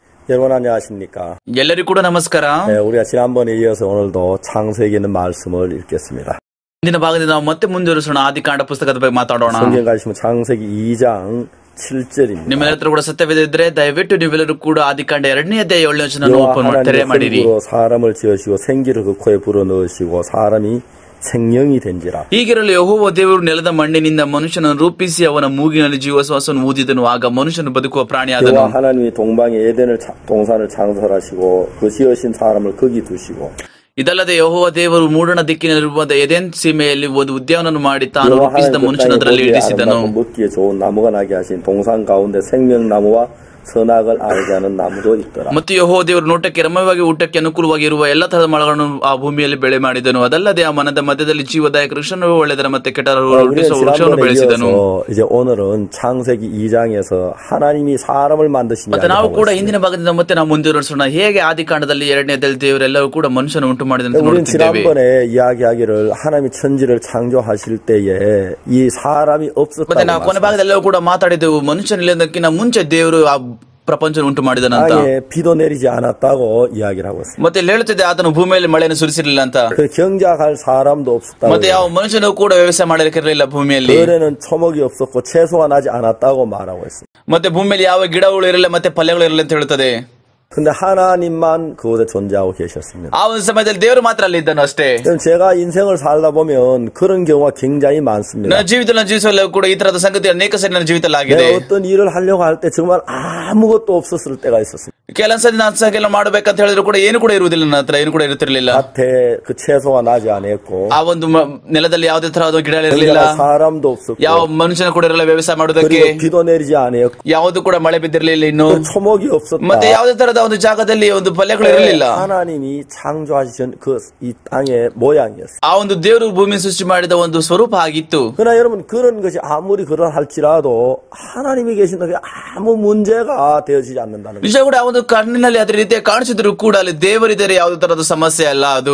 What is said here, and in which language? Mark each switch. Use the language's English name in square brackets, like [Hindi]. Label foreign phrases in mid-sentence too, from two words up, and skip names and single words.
[Korean] 여러분 안녕하십니까? [Kannada] ಎಲ್ಲರಿಗೂ ಕೂಡ ನಮಸ್ಕಾರ. [Korean] 네, 우리가 지난번에 이어서 오늘도 창세기에 있는 말씀을 읽겠습니다. [Kannada] ಇಂದಿನ ಭಾಗದಿಂದ ನಾವು ಮತ್ತೆ ಮುಂದುವರಿಸೋಣ. ಆದಿಕಾಂಡ ಪುಸ್ತಕದ ಬಗ್ಗೆ ಮಾತಾಡೋಣ. [Korean] 성경 가시면 창세기 2장 7절입니다. [Kannada] ನಿಮ್ಮೆಲ್ಲರ ಹತ್ರ ಕೂಡ ಸತ್ಯವಿದ್ದರೆ ದಯವಿಟ್ಟು ನೀವೆಲ್ಲರೂ ಕೂಡ ಆದಿಕಾಂಡ 2ನೇ ಅಧ್ಯಾಯ 7ನೇ ವಚನ ಓಪನ್ ತೆರೆ ಮಾಡಿರಿ. [Korean] 사람을 지으시고 생기를 그 코에 불어넣으시고 사람이 생명이 된지라. [Kannada] ಹೀಗಿರಲು ಯೆಹೋವ ದೇವರು ನೆಲದ ಮಣ್ಣಿನಿಂದ ಮನುಷ್ಯನನ್ನು ರೂಪಿಸಿ ಅವನ ಮೂಗಿನಲ್ಲಿ ಜೀವಶ್ವಾಸವನ್ನು ಊದಿದನು. ಆಗ ಮನುಷ್ಯನು ಬದುಕುವ ಪ್ರಾಣಿಯಾದನು. [Korean] 여호와 하나님이 동방에 동산을 창설하시고 그 지으신 사람을 거기 두시고. [Kannada] ಇದಲ್ಲದೆ ಯೆಹೋವ ದೇವರು ಮೂಡಣ ದಿಕ್ಕಿನಲ್ಲಿರುವ ಎದೆನ್ ಸೀಮೆಯಲ್ಲಿ ಒಂದು ಉದ್ಯಾನವನ್ನು ಮಾಡಿ ತಾನು ರೂಪಿಸಿದ ಮನುಷ್ಯನ ಅದರಲ್ಲಿ ಇಳಿಸಿದನು. [Korean] 먹기에 좋은 나무가 나게 하신 동산 가운데 생명나무와 선악을 알게 하는 나무도 있더라. [Kannada] ಮತ್ತು ಯೆಹೋವ ದೇವರು ನೋಟಕ್ಕೆ ರಮ್ಯವಾಗಿ ಊಟಕ್ಕೆ ಅನುಕೂಲವಾಗಿರುವ ಎಲ್ಲ ತರಹದ ಮರಗಳನ್ನು ಆ ಭೂಮಿಯಲ್ಲಿ ಬೆಳೆ ಮಾಡಿದನು. ಅದಲ್ಲದೆ ಆ ಮನದ ಮಧ್ಯದಲ್ಲಿ ಜೀವದಾಯಕ ವೃಕ್ಷವನ್ನು ಒಳ್ಳೆದರ ಮತ್ತೆ ಕೆಟ್ಟ ವೃಕ್ಷವನ್ನು ಬೆಳೆಸಿದನು. [Korean] 이제 오늘은 창세기 2장에서 하나님이 사람을 만드신 [Kannada] ಮತ್ತೆ ನಾವು ಕೂಡ ಹಿಂದಿನ ಭಾಗದಿಂದ ಮತ್ತೆ ನಾವು ಮುಂದುವರಿಸೋಣ. ಹೇಗೆ ಆದಿಕಾಂಡದಲ್ಲಿ 2ನೇ ಅಧ್ಯಾಯದಲ್ಲಿ ದೇವರೆಲ್ಲವೂ ಕೂಡ ಮನುಷ್ಯನ ಉಂಟು ಮಾಡಿದಂತೆ ನೋಡುತ್ತಿದ್ದೇವೆ. [Korean] 지난번에 이야기하기를 하나님이 천지를 창조하실 때에 이 사람이 없었다고. [Kannada] ಮತ್ತೆ ನಾವು ಕೊನೆ ಭಾಗದಲ್ಲೆಲ್ಲವೂ ಕೂಡ ಮಾತಾಡಿದೆವು. ಮನುಷ್ಯನಿಲ್ಲದಕ್ಕಿಂತ ಮುಂಚೆ ದೇವರು ಆ ಪ್ರಪಂಚ ಉಂಟು ಮಾಡಿದನಂತ. [Korean] 비도 내리지 않았다고 이야기를 하고 있습니다. [Kannada] ಮತ್ತೆ ಹೇಳುತ್ತಿದ್ದೆ ಆತನು ಭೂಮಿಯಲ್ಲಿ ಮಳೆಯನ್ನು ಸುರಿಸಿರಲಿಲ್ಲ ಅಂತ. [Korean] 경작할 사람도 없었다고. [Kannada] ಮತ್ತೆ ಯಾವ ಮನುಷ್ಯನು ಕೂಡ ವ್ಯವಸಾಯ ಮಾಡಲಿಕ್ಕಿರಲಿಲ್ಲ ಭೂಮಿಯಲ್ಲಿ. [Korean] 그에는 초목이 없었고 채소가 나지 않았다고 말하고 있습니다. [Kannada] ಮತ್ತೆ ಭೂಮಿಯಲ್ಲಿ ಯಾವ ಗಿಡಗಳು ಇರಲಿಲ್ಲ ಮತ್ತೆ ಫಲಗಳು ಇರಲಿಲ್ಲ ಅಂತ ಹೇಳುತ್ತದೆ. [Korean] 근데 하나님만 그곳에 존재하고 계셨습니다. [Kannada] ಆ ಒಂದು ಸಮಯದಲ್ಲಿ ದೇವರು ಮಾತ್ರ ಅಲ್ಲಿ ಇದ್ದನು ಅಷ್ಟೇ. [Korean] 제가 인생을 살다 보면 그런 경우가 굉장히 많습니다. [Kannada] ನನ್ನ ಜೀವಿತದಲ್ಲಿ ಜೀವಿಸಲು ಕೂಡ ಈ ತರದ ಸಂಗತಿ ಅನೇಕ ಸರಿ ನನ್ನ ಜೀವಿತದಲ್ಲಿ ಆಗಿದೆ. [Korean] 어떤 일을 하려고 할 때 정말 아무것도 없었을 때가 있었습니다. [Kannada] ಕೆಲಸದ ಕೆಲಸ ಮಾಡಬೇಕಂತ ಹೇಳಿದ್ರು ಕೂಡ ಏನು ಕೂಡ ಇರುವುದಿಲ್ಲ, ನನ್ನ ಹತ್ರ ಏನು ಕೂಡ ಇರುತ್ತಿರಲಿಲ್ಲ. [Korean] 밭에 그 채소가 나지 않았고 [Kannada] ಆ ಒಂದು ನೆಲದಲ್ಲಿ ಯಾವುದೇ ತರಹದ ಗಿಡ ಇರಲಿಲ್ಲ, [Korean] 사람도 없었고 [Kannada] ಯಾವ ಮನುಷ್ಯನ ಕೂಡ ಇರಲಿಲ್ಲ ವ್ಯವಸಾಯ ಮಾಡೋದಕ್ಕೆ, [Korean] 비도 내리지 않았고 [Kannada] ಯಾವುದು ಕೂಡ ಮಳೆ ಬಿದ್ದಿರಲಿಲ್ಲ, ಇನ್ನು [Korean] 초목이 없었다. [Kannada] ಮತ್ತೆ ಯಾವುದೇ ತರಹದ ಒಂದು ಜಾಗದಲ್ಲಿ ಒಂದು ಫಲಗಳು ಇರಲಿಲ್ಲ. [Korean] 하나님이 창조하신 그 이 땅의 모양이었어요. [Kannada] ಆ ಒಂದು ದೇವರು ಭೂಮಿ ಸೃಷ್ಟಿ ಮಾಡಿದ ಒಂದು ಸ್ವರೂಪ ಆಗಿತ್ತು. [Korean] 그러나 여러분 그런 것이 아무리 그러할지라도 하나님이 계신다 아무 문제가 되어지지 않는다는 거예요. [Kannada] ನಿಜ ಕೂಡ ಆ ಒಂದು ಕಣ್ಣಿನಲ್ಲಿ ಅದೇ ರೀತಿ ಕಾಣಿಸಿದ್ರು ಕೂಡ ಅಲ್ಲಿ ದೇವರಿದ್ದರೆ ಯಾವುದೇ ತರಹದ ಸಮಸ್ಯೆ ಅಲ್ಲ ಅದು.